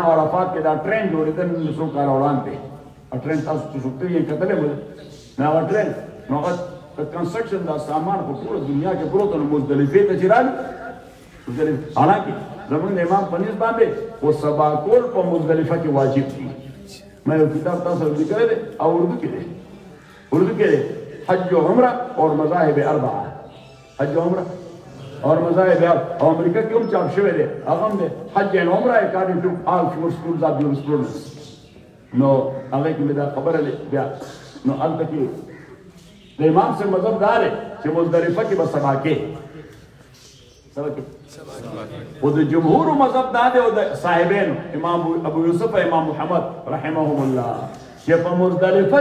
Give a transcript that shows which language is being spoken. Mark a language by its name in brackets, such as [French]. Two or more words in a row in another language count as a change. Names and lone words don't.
[Pashto] او عرفات کې دا ټرین جوړېدل نو څو کاله وړاندې ټرین تاسو چې څوک یې کتلی وه نو هغه ټرین نو هغه د کنسټرکشن دا سامان په ټوله دنیا کې پروت نو مزدلفې ته چې رالي حالانکې زموږ د امام په نیز باندې خو سبا کول په مزدلفه کې واجب دي ما یو کتاب تاسو لیکلی دی او اردو کې دی حج و عمره اور مذاهب اربعه حج و عمره اور مذاہب او امریکا کې هم چاپ شوی دی هغه هم دی حج and عمره [English] according to all four schools of jurisprudence [Pashto] نو هغه کې دا خبره بیا نو هلته کې د امام سے مذهب دا دی چې مزدلفه کې به سبا کې سبا کې او د جمهور مذهب دا دی او د صاحبینو امام ابو یوسف امام محمد رحمهم الله چې په مزدلفه